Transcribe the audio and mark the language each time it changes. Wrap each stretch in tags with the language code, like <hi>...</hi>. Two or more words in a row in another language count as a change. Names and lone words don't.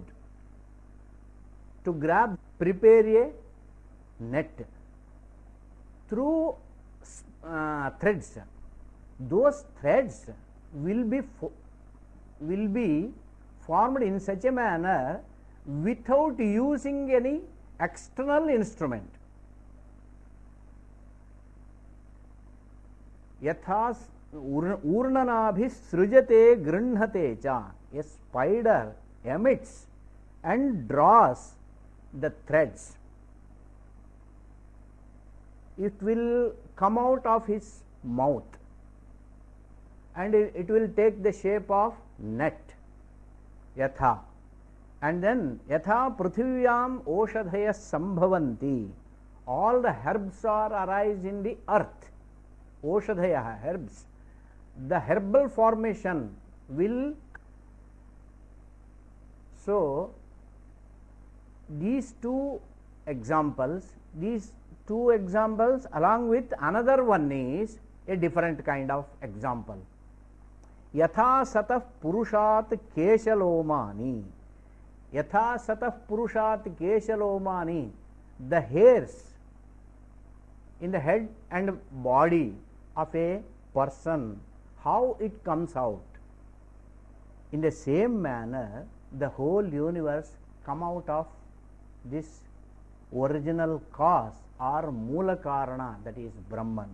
<en>To grab, prepare a net through threads. Those threads will be formed in such a manner without using any external instrument.</en> <sa>यथा ऊर्णनाभिः सृजते गृह्णते च.</sa> <en>A spider emits and draws the threads. It will come out of his mouth and it will take the shape of net.</en> <sa>यथा.</sa> <en>And then</en> <sa>यथा पृथिव्याम् ओषधयः सम्भवन्ति.</sa> <en>All the herbs are arise in the earth. Oshadhaya, herbs. The herbal formation will. So, these two examples along with another one is a different kind of example.</en> <sa>यथा सतः पुरुषात् केशलोमानि. यथा सतः पुरुषात् केशलोमानि.</sa> <en>The hairs in the head and body of a person, how it comes out. In the same manner, the whole universe come out of this original cause or</en> <sa>मूल कारण,</sa> <en>that is Brahman.</en>